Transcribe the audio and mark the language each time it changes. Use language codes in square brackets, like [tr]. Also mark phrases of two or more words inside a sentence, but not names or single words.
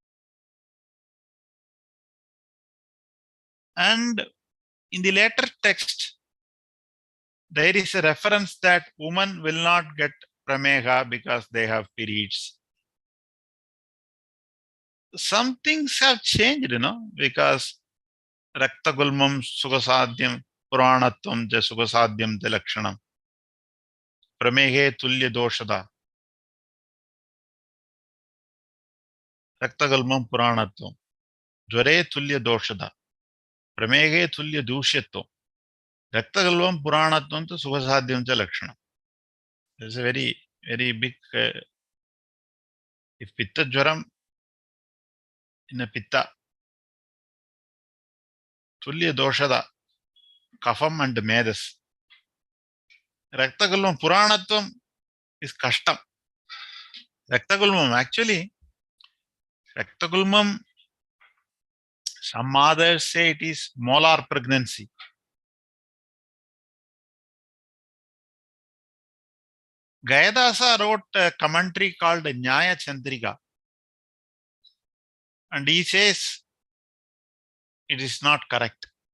[en] And in the later text, there is a reference that women will not get Pramega because they have periods. Some things have changed, because [sa] रक्तगुल्मम् सुगसाध्यम् पुराणत्वम् ज सुगसाध्यम् ते लक्षणम् प्रमेगे तुल्य दोषद रक्तगुल्मम् पुराणत्वम् ज्वरे तुल्य दोषद प्रमेगे तुल्य दूष्यत्वम् रक्तगुल्मम् पुराणत्वम् तो सुगसाध्यम् ते लक्षणम्. [en] There's a very, very big if [sa] पित्त ज्वरम् [en] in a [sa] पित्त तुल्य दोषद कफम् [en] and Medas. [sa] रक्तगुल्मम् पुराणत्वम् [en] is Kashtam. Raktagulmam actually, Raktagulmam, some others say it is molar pregnancy. Gayadasa wrote a commentary called Nyaya Chandrika, and he says it is not correct.